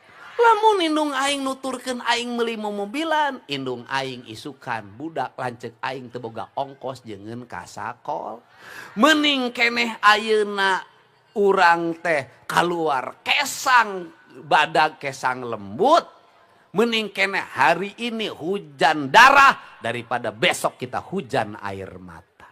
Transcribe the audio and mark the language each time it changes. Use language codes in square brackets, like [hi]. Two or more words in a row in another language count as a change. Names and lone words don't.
[su] Lamun indung aing nuturkeun aing meuli momobilan, indung aing isukan budak lanceuk aing teu boga ongkos jeungeun ka sakol. Meuning keneh ayeuna urang teh kaluar kesang badag kesang lembut. [id] Meuning keneh hari ini hujan darah daripada besok kita hujan air mata.